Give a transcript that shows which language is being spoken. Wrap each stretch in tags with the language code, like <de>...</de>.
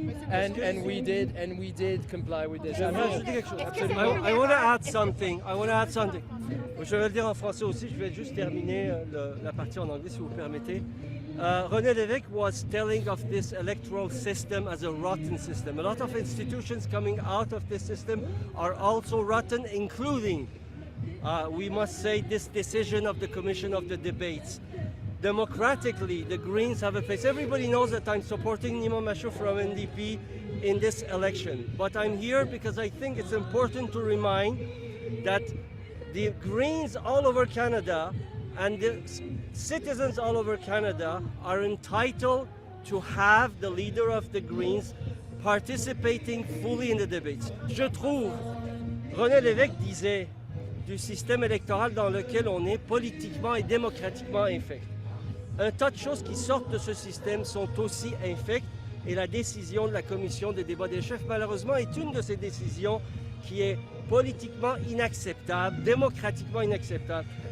<en>And we did comply with this. I want to add something.</en> <fr>Je vais le dire en français aussi, je vais juste terminer la partie en anglais si vous permettez.</fr> <en>René Lévesque was telling of this electoral system as a rotten system. A lot of institutions coming out of this system are also rotten, including, we must say, this decision of the Commission of the Debates. Democratically, the Greens have a place. Everybody knows that I'm supporting Nima Machouf from NDP in this election. But I'm here because I think it's important to remind that the Greens all over Canada and the citizens all over Canada are entitled to have the leader of the Greens participating fully in the debates.</en> <fr>Je trouve René Lévesque disait du système électoral dans lequel on est politiquement et démocratiquement infect. Un tas de choses qui sortent de ce système sont aussi infectes et la décision de la commission des débats des chefs, malheureusement, est une de ces décisions qui est politiquement inacceptable, démocratiquement inacceptable.</fr>